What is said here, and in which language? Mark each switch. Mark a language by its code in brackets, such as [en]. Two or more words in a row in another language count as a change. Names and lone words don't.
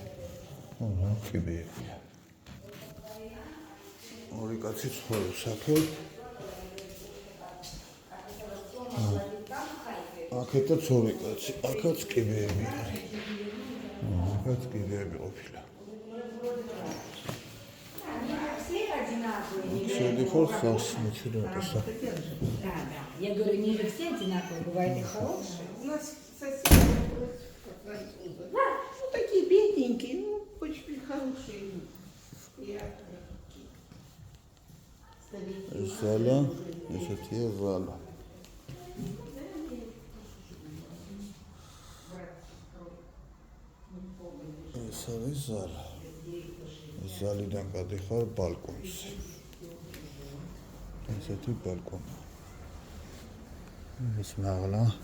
[ka] კიბეებია. ორი კაცი ცხოვრობს აქ. აქეთაც ორი კაცი, აქაც კიბეები არის. აქაც კიბეები ყოფილა. შედიხარ სას [ru] начинается. Да. Я говорю, не все одинаковые, бывают и хорошие. У нас соседи ну такие бедненькие, ну очень хорошие, приятные. Зала, это зала. [ka] ეს არის ზალა. ზალიდან გადიხარ ბალკონზე. ესეთი ბალკონი. ეს მაღლა.